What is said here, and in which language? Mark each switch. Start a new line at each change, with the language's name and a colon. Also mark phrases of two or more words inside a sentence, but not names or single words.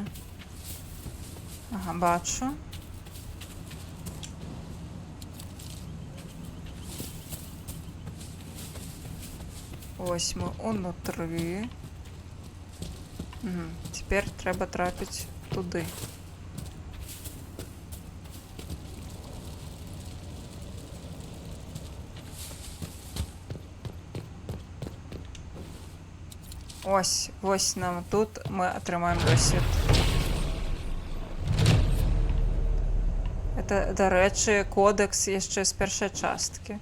Belarusian: Ага, бачу. Ось мы унутры. Цяпер трэба трапіць туди.
Ukrainian: Ось нам тут ми отримаємо досвід. Це, до речі, кодекс
Belarusian: яшчэ з першай часткі.